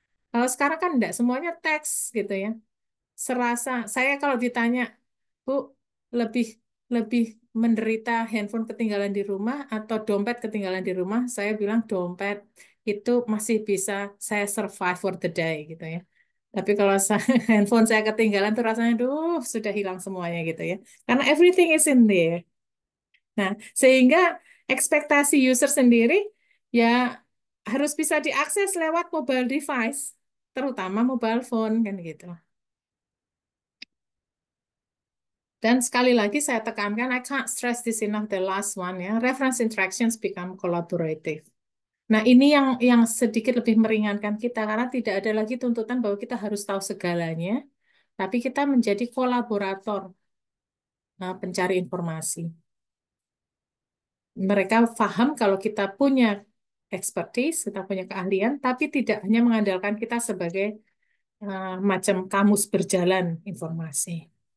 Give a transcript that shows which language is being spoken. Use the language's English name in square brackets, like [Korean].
[Indonesian] Kalau sekarang kan enggak semuanya teks gitu ya. Serasa saya kalau ditanya, Bu, lebih lebih menderita handphone ketinggalan di rumah atau dompet ketinggalan di rumah, saya bilang dompet itu masih bisa saya [English] survive for the day [Indonesian] gitu ya. Tapi kalau handphone saya ketinggalan tuh rasanya, duh, sudah hilang semuanya gitu ya. Karena [English] everything is in there. [Indonesian] Nah, sehingga ekspektasi user sendiri ya harus bisa diakses lewat mobile device, terutama mobile phone kan gitu. Dan sekali lagi saya tekankan, [English] I can't stress this enough, the last one ya, reference interactions become collaborative. [Indonesian] Nah, ini yang sedikit lebih meringankan kita karena tidak ada lagi tuntutan bahwa kita harus tahu segalanya, tapi kita menjadi kolaborator pencari informasi. Mereka paham kalau kita punya expertise, kita punya keahlian, tapi tidak hanya mengandalkan kita sebagai macam kamus berjalan informasi.